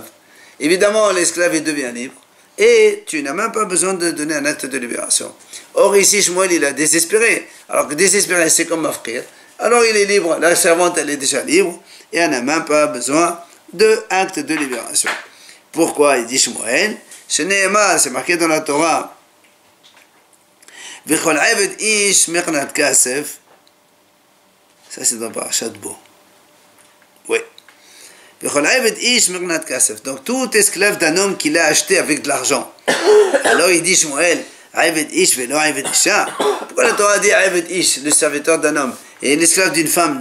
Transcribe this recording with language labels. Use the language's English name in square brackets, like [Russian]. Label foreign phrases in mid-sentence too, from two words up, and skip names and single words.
[French] Évidemment, l'esclave, il devient libre. Et tu n'as même pas besoin de donner un acte de libération. Or ici, Shmuel, il a désespéré. Alors que désespéré, c'est comme mafqir. Alors il est libre. La servante, elle est déjà libre. Et elle n'a même pas besoin d'acte de libération. Pourquoi il dit Shmuel? C'est marqué dans la Torah. [Hebrew] וכל עבד איש מקנת כסף. [French] Ça, c'est dans Parashat Bo. Oui. Donc tout esclave d'un homme qu'il a acheté avec de l'argent. Alors il dit Shmuel, pourquoi la Torah dit le serviteur d'un homme, et l'esclave d'une femme?